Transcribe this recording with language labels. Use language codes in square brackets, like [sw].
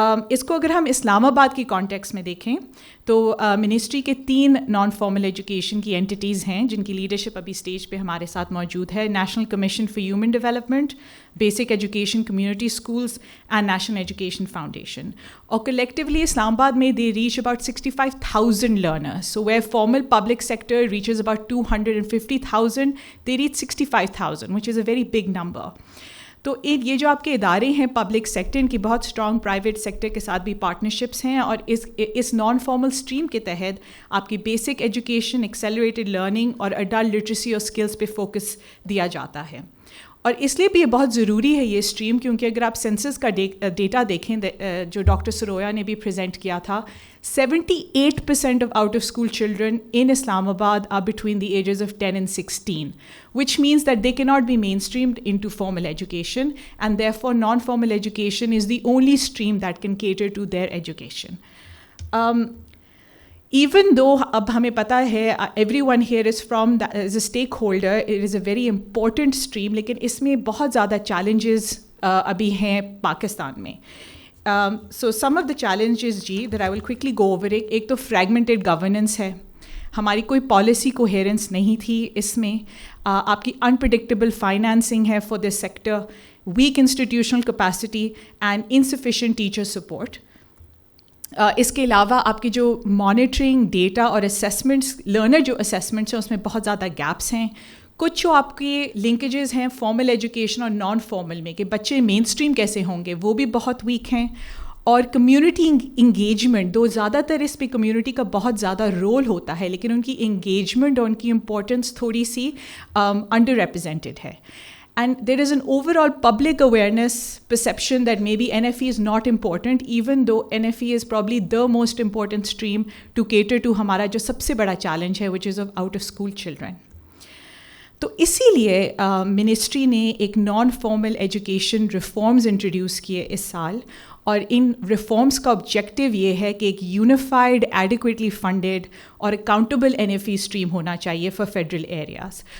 [ur] اس کو اگر ہم اسلام آباد کی کانٹیکس میں دیکھیں تو منسٹری کے 3 نان فارمل ایجوکیشن کی اینٹیز ہیں جن کی لیڈرشپ ابھی اسٹیج پہ ہمارے ساتھ موجود ہے: national commission for human development, basic education community schools and national education foundation. [en] اور collectively Islamabad میں they reach about 65,000 learners. So where formal public sector reaches about 250,000, they reach 65,000, which is a very big number. [ur] تو یہ جو آپ کے ادارے ہیں پبلک سیکٹر، ان کی بہت اسٹرانگ پرائیویٹ سیکٹر کے ساتھ بھی پارٹنرشپس ہیں اور اس نان فارمل اسٹریم کے تحت آپ کی بیسک ایجوکیشن، ایکسیلریٹڈ لرننگ اور اڈلٹ لٹریسی اور اسکلس پہ فوکس دیا جاتا ہے. اور اس لیے بھی یہ بہت ضروری ہے یہ اسٹریم کیونکہ اگر آپ سینسس کا ڈیٹا دیکھیں جو ڈاکٹر سرویا نے بھی پریزنٹ کیا تھا، [en] 78% of out of school children in Islamabad are between the ages of 10 and 16, which means that they cannot be mainstreamed into formal education and therefore non-formal education is the only stream that can cater to their education. Even though [ur] اب ہمیں پتہ ہے [en] everyone here is a stakeholder, it is a very important stream, [ur] لیکن اس میں بہت زیادہ [en] challenges [ur] ابھی ہیں پاکستان میں. [en] So some of the challenges that I will quickly go over it. [ur] ایک تو [en] fragmented governance [ur] ہے، ہماری کوئی پالیسی کوہیرنس نہیں تھی اس میں. [en] آپ کی unpredictable financing ہے for this sector, weak institutional capacity and insufficient teacher support. [ur] اس کے علاوہ آپ کی جو مانیٹرنگ ڈیٹا اور اسیسمنٹس، لرنر جو اسیسمنٹس ہیں اس میں بہت زیادہ گیپس ہیں. کچھ جو آپ کے لنکیجز ہیں فارمل ایجوکیشن اور نان فارمل میں کہ بچے مین اسٹریم کیسے ہوں گے وہ بھی بہت ویک ہیں. اور کمیونٹی انگیجمنٹ، دو زیادہ تر اس پہ کمیونٹی کا بہت زیادہ رول ہوتا ہے لیکن ان کی انگیجمنٹ اور ان کی امپورٹنس تھوڑی سی انڈر ریپرزینٹیڈ ہے. [en] And there is an overall public awareness perception that maybe NFE is not important, even though NFE is probably the most important stream to cater to [ur] ہمارا جو سب سے بڑا چیلنج ہے [en] which is of out of school children. [ur] تو اسی لیے ministry نے ایک non formal education reforms introduce کیے اس سال اور ان ریفارمز کا آبجیکٹیو یہ ہے کہ ایک یونیفائڈ ایڈیکویٹلی فنڈیڈ اور accountable N F E stream ہونا چاہیے فار فیڈرل ایریاز.